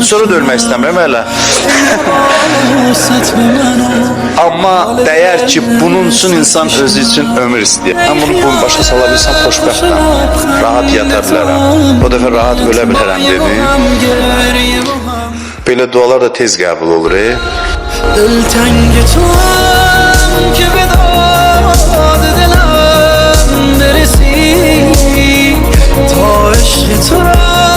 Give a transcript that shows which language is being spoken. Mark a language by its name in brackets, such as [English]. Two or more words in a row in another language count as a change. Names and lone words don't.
[Azerbaijani] Sonra da ölmək istəmirəm hələ. Amma dəyər ki, bunun üçün insan özü üçün ömür istəyir. Mən bunu başa sala bilsəm, xoşbəxtəm. Rahat yata bilərəm. O dəfə rahat ölə bilərəm dedim. Belə dualar da tez qəbul olur. [Persian] دلتنگ تو هم که به داد دلم برسی تا عشق تو